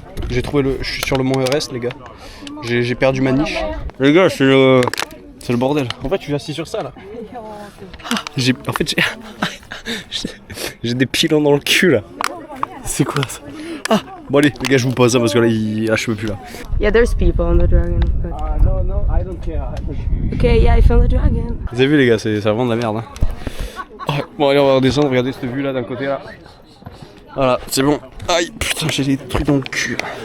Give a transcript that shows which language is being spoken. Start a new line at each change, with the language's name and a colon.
French: J'ai trouvé je suis sur le mont Everest, les gars. J'ai perdu ma niche. Les gars, c'est le bordel. En fait, je suis assis sur ça là. J'ai des pilons dans le cul là. C'est quoi ça? Ah, bon allez, les gars, je vous pose ça parce que là, je peux plus là.
English: Yeah, there's people on the dragon. But... No, I don't care. Okay, yeah, I found the dragon.
French: Vous avez vu les gars, c'est vraiment de la merde. Hein. Oh, bon allez, on va redescendre, regardez cette vue là d'un côté là. Voilà, c'est bon. Aïe, putain, j'ai des trucs dans le cul.